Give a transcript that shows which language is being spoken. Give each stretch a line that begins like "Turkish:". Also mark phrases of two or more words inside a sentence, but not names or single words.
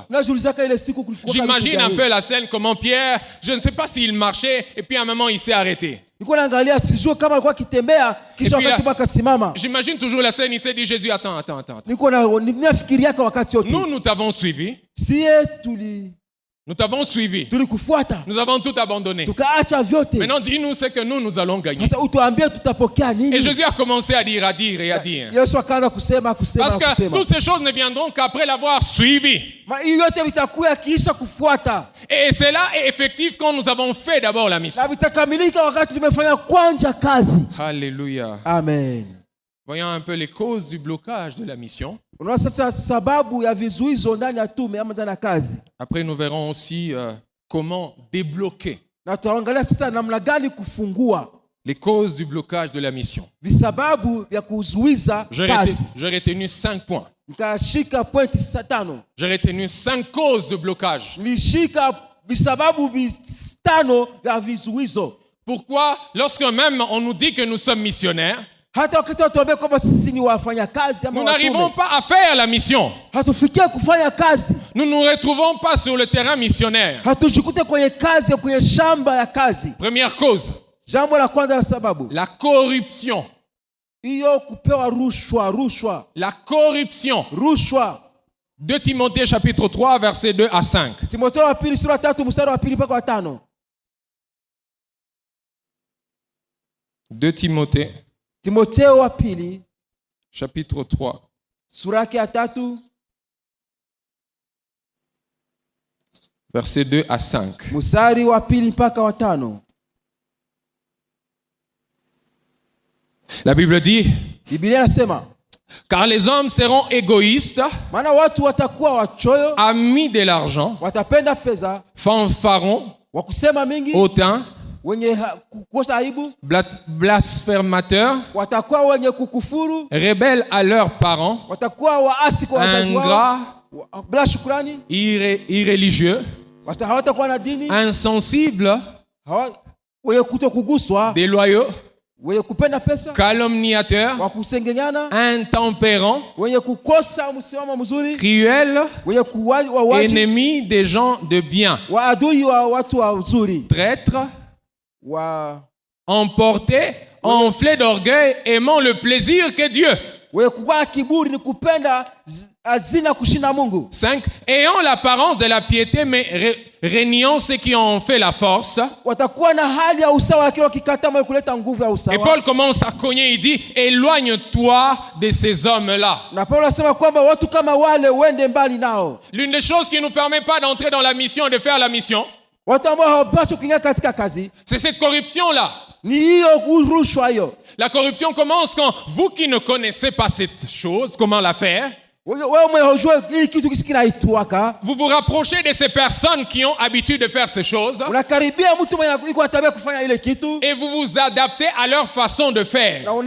French: J'imagine un peu la scène, comment Pierre, je ne sais pas s'il marchait et puis à un moment il s'est arrêté. J'imagine toujours la scène, il s'est dit Jésus, attends. Nous t'avons suivi. Nous t'avons suivi.
Swahili: tulikufuata,
French: Nous avons tout abandonné.
Swahili: tukaacha vyote.
French: Maintenant, dis-nous ce que nous allons gagner.
Swahili: Sasa utuambie tutapokea
French: Et
Swahili: nini?
French: Jésus a commencé à dire.
Swahili: Yesu akaanza kusema
French: Parce que toutes ces choses ne viendront qu'après l'avoir suivi.
Swahili: hii yote vitakuwa kiisha kufuata,
French: Et cela est effectif quand nous avons fait d'abord la mission.
Swahili: na vitakamilika wakati tumefanya kwanja kazi.
French: Alléluia. Amen. Voyons un peu les causes du blocage de la mission.
Swahili: Unaona sasa sababu ya vizuizo ndani ya tume ama ndani ya kazi,
French: Après, nous verrons aussi comment débloquer
Swahili: na tutaangalia sasa namna gani kufungua
French: les causes du blocage de la mission.
Swahili: visababu vya kuzuiza kazi.
French: J'ai retenu 5 points.
Swahili: Nikashika pointi 5.
French: J'ai retenu 5 causes de blocage.
Swahili: Nilishika visababu 5 vya vizuizo.
French: Pourquoi, lorsque même on nous dit que nous sommes missionnaires,
Swahili: Hata wakati watuambia kwamba sisi ni wafanyakazi ama
French: nous n'arrivons
Swahili: watume,
French: pas à faire la mission.
Swahili: hatufikie kufanya kazi,
French: Nous ne nous retrouvons pas sur le terrain missionnaire.
Swahili: hatujikute kwenye kazi, kwenye shamba ya kazi.
French: Première cause,
Swahili: Jambo la kwanza la sababu
French: la corruption.
Swahili: hiyo, kupewa rushwa.
French: La corruption. 2 Timothée chapitre 3 versets 2 à 5.
Swahili: Timotheo wa pili sura 3 mstari wa 2 mpaka wa 5. 2 Timotheo wa pili
French: chapitre 3
Swahili: sura ya 3
French: versets 2 à 5.
Swahili: mstari wa 2 mpaka wa 5.
French: La Bible dit:
Swahili: Biblia inasema,
French: car les hommes seront égoïstes,
Swahili: maana watu watakuwa wachoyo,
French: amis de l'argent,
Swahili: watapenda pesa,
French: fanfarons,
Swahili: wakusema mingi,
French: hautains,
Swahili: wenye kukosa aibu,
French: blasphémateurs,
Swahili: watakuwa wenye kukufuru,
French: rebelles à leurs parents,
Swahili: watakuwa waasi kwa wazazi wao,
French: ingrats,
Swahili: bila shukrani,
French: irréligieux,
Swahili: hawatakuwa na dini,
French: insensibles,
Swahili: wenye kutokuguswa,
French: déloyaux,
Swahili: wenye kupenda pesa,
French: calomniateurs,
Swahili: wakusengenyana,
French: intempérants,
Swahili: wenye kukosa msimamo mzuri,
French: cruels,
Swahili: wenye kuwaji,
French: ennemis des gens de bien,
Swahili: waadui wa watu wazuri,
French: traîtres, emportés, enflés d'orgueil, aimant le plaisir que Dieu.
Swahili: wenye kuwa kiburi ni kupenda hazina kushinda Mungu. 5.
French: Ayant l'apparence de la piété, mais reniant ceux qui ont fait la force.
Swahili: Watakuwa na hali ya usawa lakini wakikataa mwenye kuleta nguvu ya usawa.
French: Et Paul commence à cogner, il dit: éloigne-toi de ces hommes-là.
Swahili: Na Paulo anasema kwamba watu kama wale uende mbali nao.
French: L'une des choses qui ne nous permet pas d'entrer dans la mission et de faire la mission,
Swahili: watu ambao hawapaswi kuingia katika kazi,
French: c'est cette corruption-là.
Swahili: Ni hiyo rushwa hiyo.
French: La corruption commence quand vous qui ne connaissez pas cette chose, comment la faire, vous vous rapprochez de ces personnes qui ont l'habitude de faire ces choses et vous vous adaptez à leur façon de faire.